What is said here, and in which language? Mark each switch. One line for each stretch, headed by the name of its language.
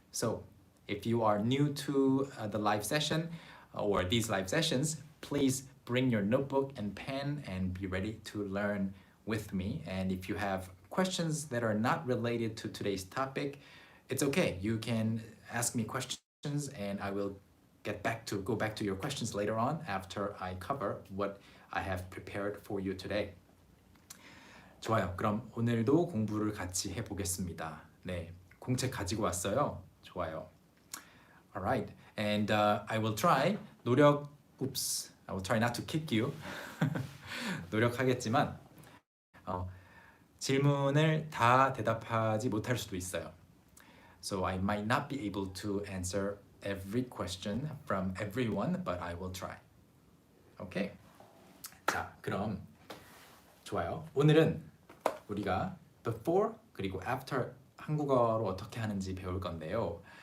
English: So, if you are new to the live session or these live sessions, please bring your notebook and pen and be ready to learn with me. And if you have questions that are not related to today's topic, it's okay. You can ask me questions and I will go back to your questions later on after I cover what I have prepared for you today.
Korean: 좋아요. 그럼 오늘도 공부를 같이 해보겠습니다. 네, 공책 가지고 왔어요. 좋아요.
English: Alright, and I will try I will try not to kick you.
Korean: 노력하겠지만 질문을 다 대답하지 못할 수도 있어요.
English: So I might not be able to answer every question from everyone, but I will try.
Korean: Okay. 자, 그럼 좋아요. 오늘은 우리가 before 그리고 after 한국어로 어떻게 하는지 배울 건데요.